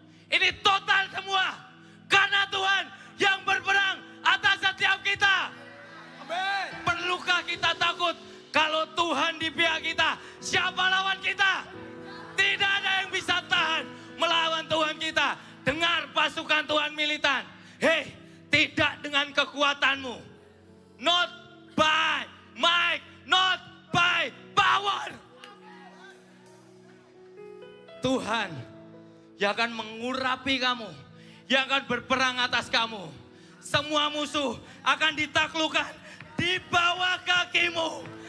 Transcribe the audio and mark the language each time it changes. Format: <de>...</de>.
<id>Ini total semua. Karena Tuhan yang berperang atas setiap kita. Amin. Perlukah kita takut kalau Tuhan di pihak kita? Siapa lawan kita? Tidak ada yang bisa tahan melawan Tuhan kita. Dengar pasukan Tuhan militan. Hei, tidak dengan kekuatanmu.</id> <en>Not by might, not by power.</en> <id>Tuhan yang akan mengurapi kamu, yang akan berperang atas kamu. Semua musuh akan ditaklukkan di bawah kakimu.</id>